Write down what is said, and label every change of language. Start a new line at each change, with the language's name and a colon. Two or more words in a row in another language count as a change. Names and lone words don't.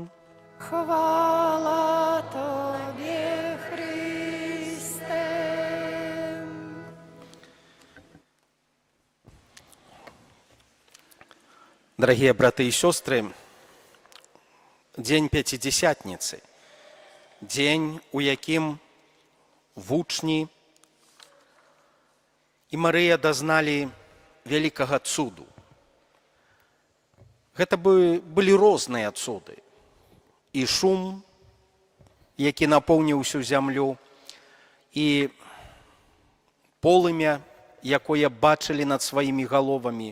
Polish: Chwała Tobie, Chryste.
Russian: Дорогие браты и сестры, День Пятидесятницы, день,
Belarusian: у якім вучні і Марыя дазналі вялікага цуду. Гэта былі розныя цуды. І шум, які напоўніў усю зямлю, і полымя, якое бачылі над сваімі галовамі.